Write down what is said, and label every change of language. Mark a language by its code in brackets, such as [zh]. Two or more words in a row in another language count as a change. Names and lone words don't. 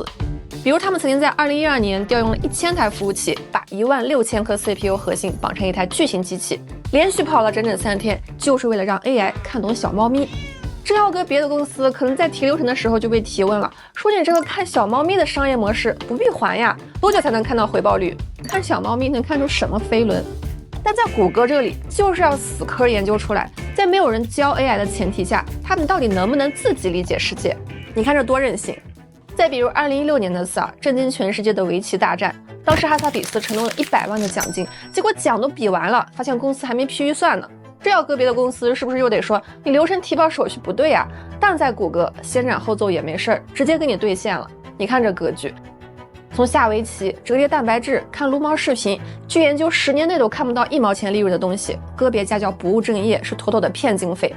[zh] 比如他們曾經在2012年調用了1000台服務器，把16000顆 CPU 核心綁成一台巨型機器，連續跑了整整3天，就是為了讓 AI 看懂小貓咪。這要擱別的公司，可能在提流程的時候就被提問了，說你這個看小貓咪的商業模式不閉環呀，多久才能看到回報率？看小貓咪能看出什麼飛輪？但在谷歌這裡，就是要死磕研究出來，在沒有人教 AI 的前提下，他們到底能不能自己理解世界？你看這多任性！再比如2016年的 SAR，震驚全世界的圍棋大戰，當時哈薩比斯承諾了100萬的獎金，結果獎都比完了，發現公司還沒批預算呢。這要擱別的公司，是不是又得說你流程提報手續不對呀？但在谷歌，先斬後奏也沒事兒，直接給你兌現了。你看這格局，從下圍棋、折疊蛋白質、看擼貓視頻，去研究10年內都看不到1毛錢利潤的東西，擱別家叫不務正業，是妥妥的騙經費。